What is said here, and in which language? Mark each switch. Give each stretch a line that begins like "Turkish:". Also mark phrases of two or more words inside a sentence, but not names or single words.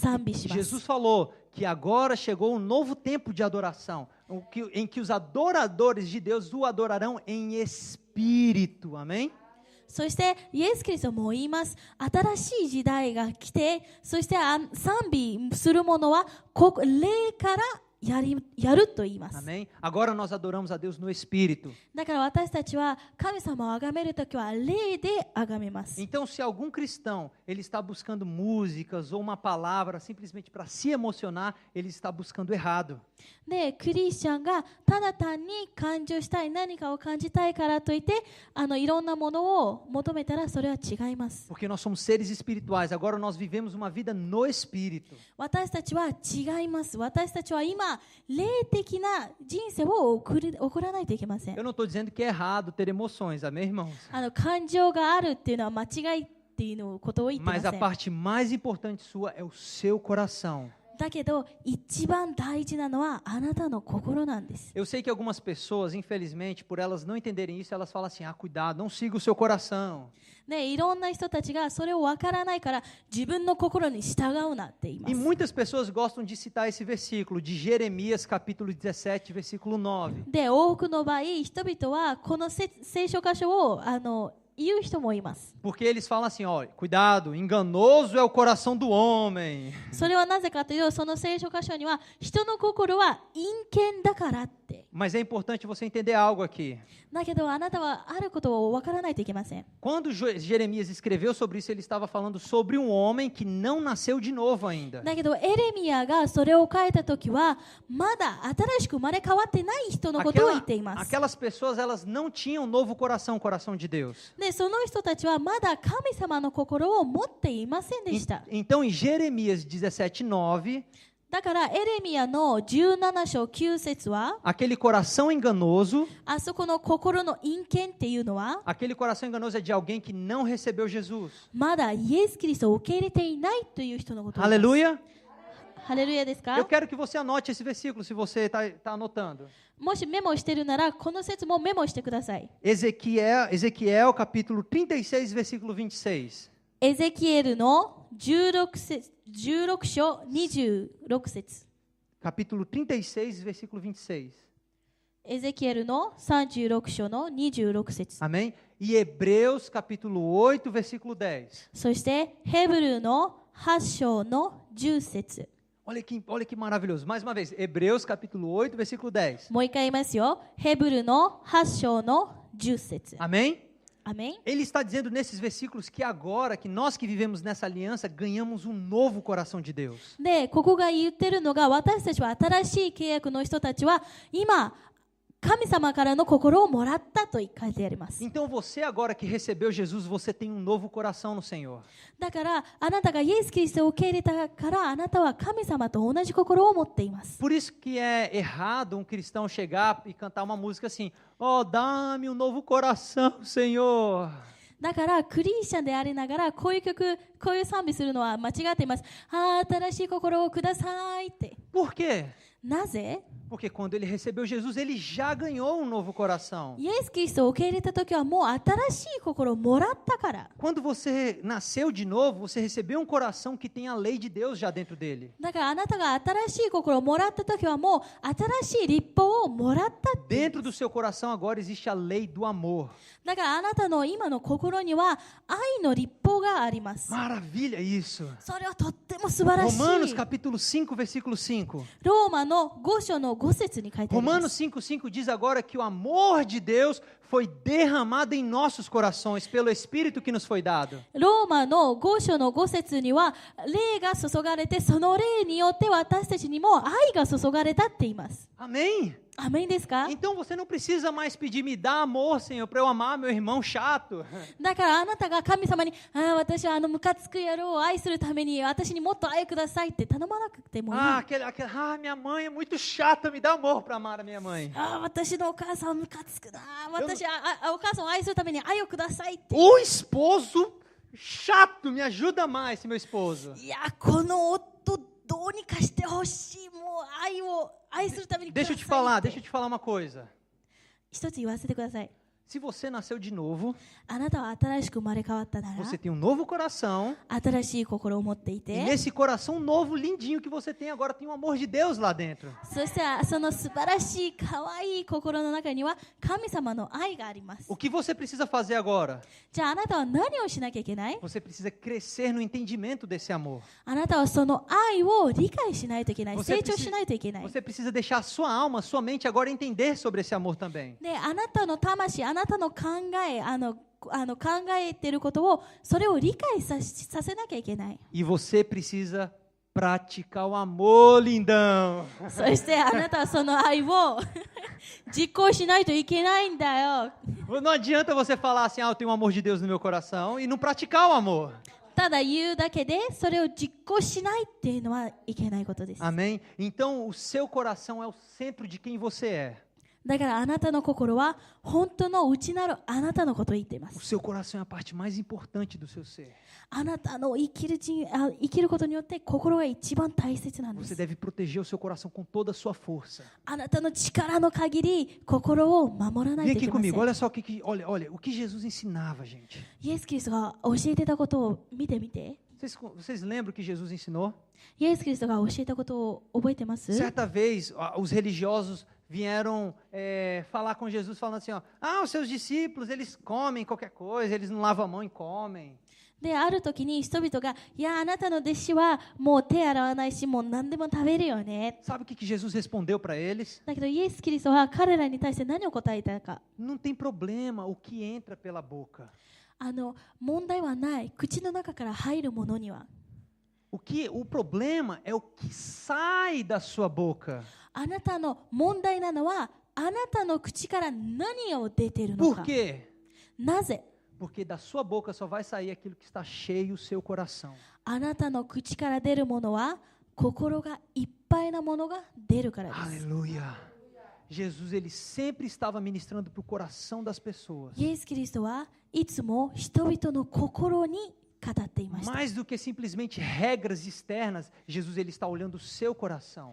Japanese: 賛美します。
Portuguese: Jesus falou que agora chegou um novo tempo de adoração, em que os adoradores de Deus o adorarão em espírito. Amém?
Japanese: そしてイエス・キリストも言います。新しい時代が来て、そして賛美する者は霊からやると言います。
Portuguese: Amém? Agora nós adoramos a Deus no espírito.
Japanese: だから私たちは神様を崇めるときは霊で崇めます。
Portuguese: Então, se algum cristão ele está buscando músicas ou uma palavra simplesmente para se emocionar, ele está buscando errado.
Japanese: で、クリスチャンがただ単に感情したい、何かを感じたいからといっていろんなものを求めたらそれは違います。
Portuguese: Porque nós somos seres espirituais. Agora nós vivemos uma vida no espírito.
Japanese: 私たちは違います。私たちは今霊的な人生を送らないといけません。
Portuguese: Eu não estou dizendo que é errado ter emoções, amém, irmãos?
Japanese: 感情があるっていうのは間違いっていうのことを言ってま
Portuguese: Mas
Japanese: せ
Portuguese: a
Japanese: ん。
Portuguese: parte mais importante sua é o seu coração.
Japanese: だけど一番大事なのはあなたの心なんです。
Portuguese: Eu sei que algumas pessoas, infelizmente, por elas não entenderem isso, elas falam assim: ah, cuidado, não siga o seu coração.
Japanese: ね、いろんな人たちがそれを分からないから自分の心に従うなって言いま
Portuguese: E
Japanese: す。
Portuguese: muitas pessoas gostam de citar esse versículo de Jeremias, capítulo 17, versículo 9.
Japanese: で、多くの場合人々はこの聖書箇所を言う人もいます。
Portuguese: Porque eles falam assim: olha, cuidado, enganoso é o coração do homem.
Japanese: それはなぜかというと、その聖書箇所には人の心は陰険だからって。
Portuguese: Mas é importante você entender algo aqui.
Japanese: だけどあなたはあることを分からないといけません。
Portuguese: Quando Jeremias escreveu sobre isso, ele estava falando sobre um homem que não nasceu de novo ainda.
Japanese: だけどエレミヤがそれを書いたときはまだ新しく生まれ変わってない人のことを言っています。
Portuguese: Aquelas pessoas, elas não tinham um novo coração, o coração de Deus.
Japanese: で、その人たちはまだ神様の心を持っていませんでした。
Portuguese: Então, em Jeremias 17:9,
Japanese: だからエレミヤの17章9節は
Portuguese: aquele coração enganoso,
Japanese: あそこの心の陰険っていうのは
Portuguese: aquele coração enganoso é de alguém que não recebeu Jesus.
Japanese: まだイエス・キリストを受け入れていないという人のことを言います。
Portuguese: Aleluia!
Japanese: ハレルヤですか
Portuguese: Eu quero que você anote esse versículo, se você está anotando.
Japanese: もしメモしてるなら、この説もメモしてください。
Portuguese: Ezequiel capítulo 36, versículo 26.
Japanese: エゼキエルの16章26節。
Portuguese: Capítulo 36, versículo 26.
Japanese: エゼキエルの36章の26節。
Portuguese: Amém? E Hebreus capítulo 8, versículo 10.
Japanese: そしてヘブルの8章の10節。
Portuguese: Olha que maravilhoso. Mais uma vez, Hebreus capítulo 8, versículo 10.
Japanese: もう一回言いますよ。ヘブルの8章の10節。
Portuguese: Amém?
Japanese: アメン。
Portuguese: Ele está dizendo nesses versículos que agora, que nós que vivemos nessa aliança, ganhamos um novo coração de Deus.
Japanese: で、ここが言ってるのが、私たちは新しい契約の人たちは今神様からの心をもらったと書いてあります。
Portuguese: Então você agora que recebeu Jesus, você tem um novo coração no Senhor.
Japanese: だからあなたがイエス・キリストを受け入れたからあなたは神様と同じ心を持っています。
Portuguese: Por isso que é errado um cristão chegar e cantar uma música assim: "Oh, dá-me um novo coração, Senhor."
Japanese: だからクリスチャンでありながらこういう曲、こういう賛美するのは間違っています。新しい心をくださいって。
Portuguese: Por quê?
Japanese: なぜ？
Portuguese: Porque quando ele recebeu Jesus, ele já ganhou um novo coração.
Japanese: イエス・キリストを受け入れた時はもう新しい心をもらったから。
Portuguese: Quando você nasceu de novo, você recebeu um coração que tem a lei de Deus já dentro dele.
Japanese: だからあなたが新しい心をもらった時はもう新しい立法をもらったって。
Portuguese: Dentro do seu coração agora existe a lei do amor.
Japanese: だからあなたの今の心には愛の立法があります。
Portuguese: Maravilha isso.
Japanese: それはとっても素晴らしい。
Portuguese: Romanos capítulo 5, versículo 5.
Japanese: ローマの5章の5節に書いてありま
Portuguese: Romanos
Japanese: す。
Portuguese: 5,5 diz agora que o amor de Deus foi derramado em nossos corações pelo Espírito que nos foi dado.
Japanese: ローマの5章の5節には霊が注がれてその霊によって私たちにも愛が注がれたって言います。
Portuguese: Amém?
Japanese: アメンですか？
Portuguese: Então você não precisa mais pedir, me dá amor, Senhor, para eu amar meu irmão chato.
Japanese: だからあなたが神様に私はムカつく野郎を愛するために私にもっと愛くださいって頼まなくてもいい。
Portuguese: Minha mãe é muito chata, me dá amor para amar a minha mãe.
Japanese: 私のお母さんムカつくな。私はお母さんを愛するために愛をくださいって。
Portuguese: O esposo chato, me ajuda mais, esse meu esposo.
Japanese: いや、この夫どうにかしてほしい。もう愛を愛するためにくださいって。
Portuguese: Deixa eu te falar uma coisa.
Japanese: 一つ言わせてください。
Portuguese: Se você nasceu de novo,
Japanese: あなたは新しく生まれ変わったなら
Portuguese: você tem um novo coração.
Japanese: 新しい心を持ってい
Portuguese: E
Japanese: て
Portuguese: nesse coração novo, lindinho que você tem agora, tem o amor de Deus lá dentro.
Japanese: そしてその素晴らしい可愛い心の中には神様の愛があります。
Portuguese: O que você precisa fazer agora?
Japanese: じゃああなたは何をしなきゃいけない？
Portuguese: Você precisa crescer no entendimento desse amor.
Japanese: あなたはその愛を理解しないといけない。
Portuguese: Você
Japanese: 成長しないといけない。
Portuguese: Você precisa deixar a sua alma, sua mente agora entender sobre esse amor também.
Japanese: で、あなたの魂、あなたの考え、考えていることをそれを理解させなきゃいけない。
Portuguese: E você precisa praticar o amor, lindão.
Japanese: そしてあなたはその愛を実行しないといけないんだよ。
Portuguese: Não adianta você falar assim, eu tenho o amor de Deus no meu coração e não praticar o amor.
Japanese: ただ言うだけでそれを実行しないっていうのはいけないことです。
Portuguese: Amém? Então, o seu coração é o centro de quem você é.
Japanese: だからあなたの心は本当の内なるあなたのことを言っていま
Portuguese: O
Japanese: す。
Portuguese: seu coração é a parte mais importante do seu ser.
Japanese: あなたの生きることによって心が一番大切なんで
Portuguese: Você
Japanese: す。
Portuguese: deve proteger o seu coração com toda a sua força.
Japanese: あなたの力の限り心を守らない
Portuguese: Vem
Japanese: とい
Portuguese: aqui
Japanese: けませ
Portuguese: comigo,
Japanese: ん。
Portuguese: olha só olha, o que Jesus ensinava, gente.
Japanese: イエス・キリストが教えてたことを見てみて。
Portuguese: Vocês lembram o que Jesus ensinou?
Japanese: イエス・キリストが教えたことを覚えてます？
Portuguese: Certa vez, os religiosos vieram falar com Jesus, falando assim, os seus discípulos, eles comem qualquer coisa, eles não lavam a mão e comem.
Japanese: で、ある時に人々が、いや、あなたの弟子はもう手洗わないし、もう何でも食べるよね。
Portuguese: Sabe o que Jesus respondeu para eles?
Japanese: だけど、イエス・キリストは彼らに対して何を答えたか。
Portuguese: Não tem problema o que entra pela boca.
Japanese: 問題はない。口の中から入るものには。
Portuguese: O problema é o que sai da sua boca.
Japanese: あなたの問題なのは、あなたの口から何を出ているの
Portuguese: Por
Japanese: か。
Portuguese: quê?
Japanese: なぜ？
Portuguese: Porque da sua boca só vai sair aquilo que está cheio o seu coração.
Japanese: あなたの口から出るものは、心がいっぱいなものが出るからです。
Portuguese: Aleluia. Jesus, ele sempre estava ministrando para o coração das pessoas.
Japanese: イエス・キリストはいつも人々の心に語っていました。
Portuguese: Mais do que simplesmente regras externas, Jesus ele está olhando o seu coração.